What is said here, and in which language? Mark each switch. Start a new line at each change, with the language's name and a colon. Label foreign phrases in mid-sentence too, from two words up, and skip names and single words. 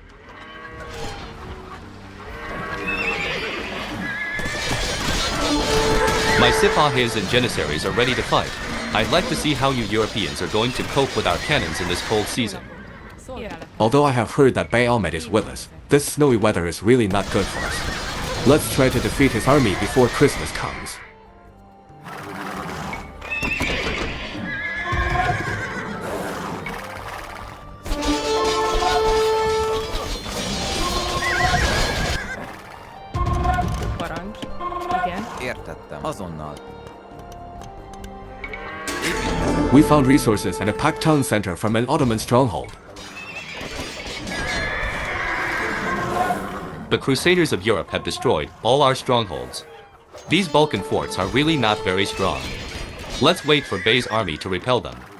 English: My Sipahes and Janissaries are ready to fight. I'd like to see how you Europeans are going to cope with our cannons in this cold season.
Hungarian: Szolgálat.
English: Although I have heard that Bay Ahmed is with us, this snowy weather is really not good for us. Let's try to defeat his army before Christmas comes.
Hungarian: Parancs. Igen. Értettem. Azonnal.
English: We found resources and a packed town center from an Ottoman stronghold. The Crusaders of Europe have destroyed all our strongholds. These Balkan forts are really not very strong. Let's wait for Bay's army to repel them.